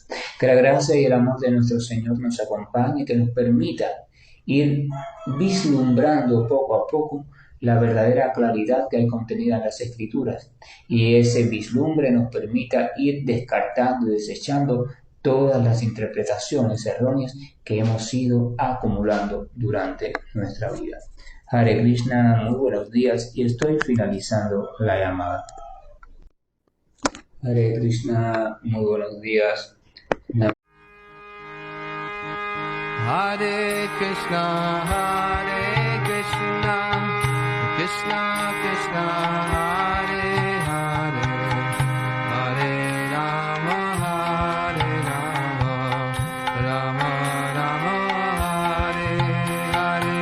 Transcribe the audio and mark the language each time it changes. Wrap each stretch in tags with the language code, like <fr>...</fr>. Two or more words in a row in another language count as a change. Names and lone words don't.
<es>Que la gracia y el amor de nuestro Señor nos acompañe, que nos permita ir vislumbrando poco a poco la verdadera claridad que hay contenida en las Escrituras y ese vislumbre nos permita ir descartando y desechando todas las interpretaciones erróneas que hemos ido acumulando durante nuestra vida.</es> <sa>Hare Krishna,</sa> <es>muy buenos días y estoy finalizando la llamada.</es> <sa>Hare Krishna,</sa> <es>muy buenos días.</es> <sa>Hare Krishna, Krishna Krishna, Hare Hare, Hare Rama, Rama Rama, Hare Hare.</sa>